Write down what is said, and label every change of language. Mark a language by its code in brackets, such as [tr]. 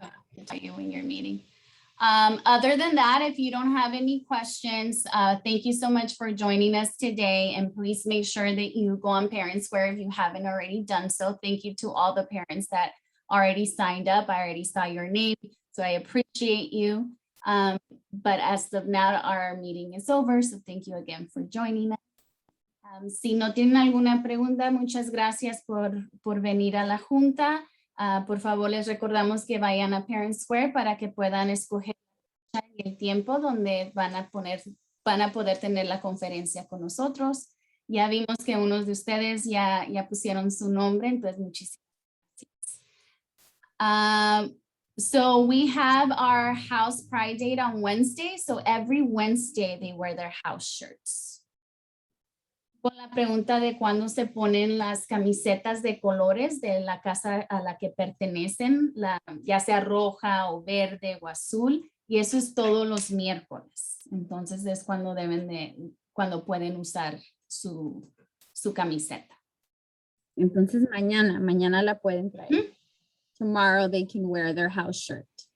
[en] I'll tell you when you're meeting. Other than that, if you don't have any questions, thank you so much for joining us today. And please make sure that you go on Parent Square if you haven't already done so. Thank you to all the parents that already signed up. I already saw your name, so I appreciate you. But as of now, our meeting is over. So thank you again for joining us. [es] Si no tienen alguna pregunta, muchas gracias por venir a la junta. Por favor, les recordamos que vayan a Parent Square para que puedan escoger el tiempo donde van a poder tener la conferencia con nosotros. Ya vimos que unos de ustedes ya pusieron su nombre, entonces muchísimas gracias. [en] So we have our house pride date on Wednesday. So every Wednesday they wear their house shirts. [es] Con la pregunta de cuándo se ponen las camisetas de colores de la casa a la que pertenecen, ya sea roja o verde o azul, y eso es todos los miércoles. Entonces es cuando cuando pueden usar su camiseta. Entonces mañana la pueden traer. [en] Tomorrow they can wear their house shirt.